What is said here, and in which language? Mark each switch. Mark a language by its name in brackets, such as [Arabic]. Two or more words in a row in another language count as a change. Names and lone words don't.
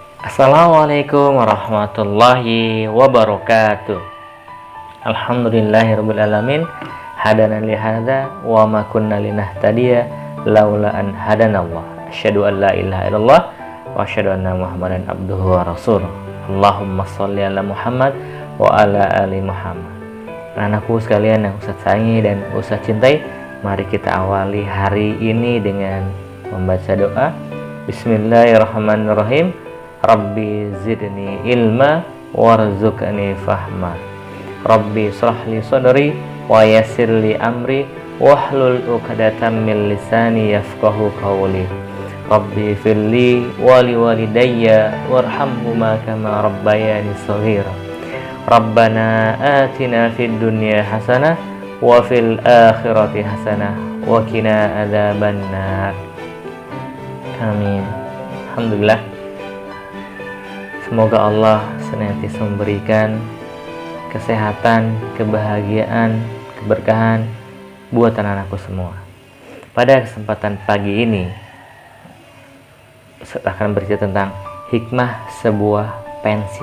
[Arabic] السلام عليكم ورحمة الله وبركاته. الحمد لله رب العالمين. هدانا لهذا وما كنا لنهتدي لولا أن هدانا الله. أشهد أن لا إله إلا الله وأشهد أن محمدا عبده ورسوله. اللهم صل على محمد وعلى آل محمد. [Indonesian] Anakku sekalian yang Ustaz sayangi dan Ustaz cintai, mari kita awali hari ini dengan membaca doa. [Arabic] بسم الله الرحمن الرحيم. رب زدني علما وارزقني فهما. رب اشرح لي صدري ويسر لي أمري واحلل عقدة من لساني يفقهوا قولي. رب اغفر لي ولوالدي وارحمهما كما ربياني صغيرا. ربنا آتنا في الدنيا حسنة وفي الآخرة حسنة وقنا عذاب النار. آمين. الحمد لله. [Indonesian] Semoga Allah senantiasa memberikan kesehatan, kebahagiaan, keberkahan buat anak-anakku semua. Pada kesempatan pagi ini, saya akan bercerita tentang hikmah sebuah pensil.